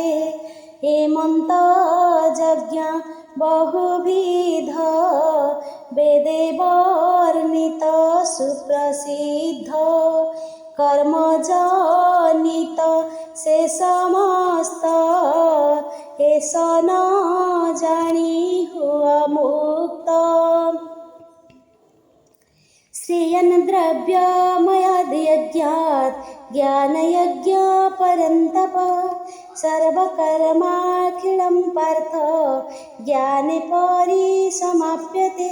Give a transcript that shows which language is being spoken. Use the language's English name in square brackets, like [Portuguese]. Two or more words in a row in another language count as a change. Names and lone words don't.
[Odia] ହେମନ୍ତ ଯଜ୍ଞ ବହୁବିଧ ବେଦେ ବର୍ଣ୍ଣିତ ସୁପ୍ରସିଦ୍ଧ। କର୍ମଜନିତ ସେ ସମସ୍ତ ଏସ ନ ଜାଣି ହୁଅ ମୁକ୍ତ। [Sanskrit] श्रियन् द्रव्यमयाद्यज्ञात् ज्ञानयज्ञ परन्तप सर्वकर्माखिलं पार्थ ज्ञाने परिसमाप्यते।